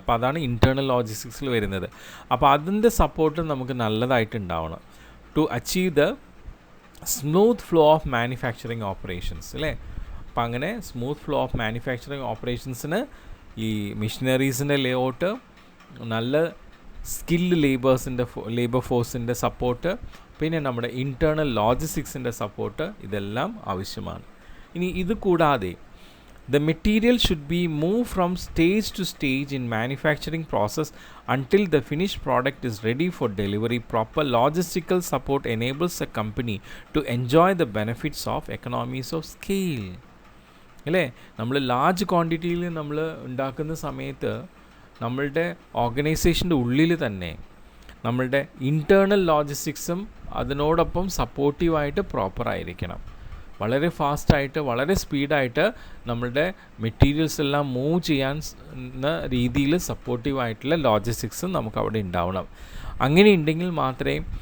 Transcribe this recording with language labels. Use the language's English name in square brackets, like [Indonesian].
[Malayalam] അപ്പോൾ അതാണ് ഇൻറ്റേർണൽ ലോജിസ്റ്റിക്സിൽ വരുന്നത്. അപ്പോൾ അതിൻ്റെ സപ്പോർട്ട് നമുക്ക് നല്ലതായിട്ട് ഉണ്ടാവണം [English] to achieve the smooth flow of manufacturing operations [Malayalam] അല്ലേ. അപ്പം അങ്ങനെ സ്മൂത്ത് ഫ്ലോ ഓഫ് മാനുഫാക്ചറിങ് ഓപ്പറേഷൻസിന് ഈ മിഷനറീസിൻ്റെ ലേഔട്ട്, നല്ല സ്കിൽഡ് ലേബർ ഫോഴ്സിൻ്റെ സപ്പോർട്ട്, പിന്നെ നമ്മുടെ ഇൻറ്റേർണൽ ലോജിസ്റ്റിക്സിൻ്റെ സപ്പോർട്ട്, ഇതെല്ലാം ആവശ്യമാണ്. ഇനി ഇത് കൂടാതെ [English] the material should be moved from stage to stage in manufacturing process until the finished product is ready for delivery. Proper logistical support enables a company to enjoy the benefits of economies of scale. [Malayalam] അല്ലേ, നമ്മൾ large ക്വാണ്ടിറ്റിയിൽ നമ്മൾ ഉണ്ടാക്കുന്ന സമയത്ത് നമ്മളുടെ ഓർഗനൈസേഷൻ്റെ ഉള്ളിൽ തന്നെ നമ്മളുടെ ഇൻറ്റേർണൽ ലോജിസ്റ്റിക്സും അതിനോടൊപ്പം സപ്പോർട്ടീവായിട്ട് പ്രോപ്പറായിരിക്കണം. വളരെ ഫാസ്റ്റായിട്ട് വളരെ സ്പീഡായിട്ട് നമ്മളുടെ മെറ്റീരിയൽസ് എല്ലാം മൂവ് ചെയ്യാൻ രീതിയിൽ സപ്പോർട്ടീവായിട്ടുള്ള ലോജിസ്റ്റിക്സും നമുക്ക് അവിടെ ഉണ്ടാവണം. അങ്ങനെ ഉണ്ടെങ്കിൽ മാത്രമേ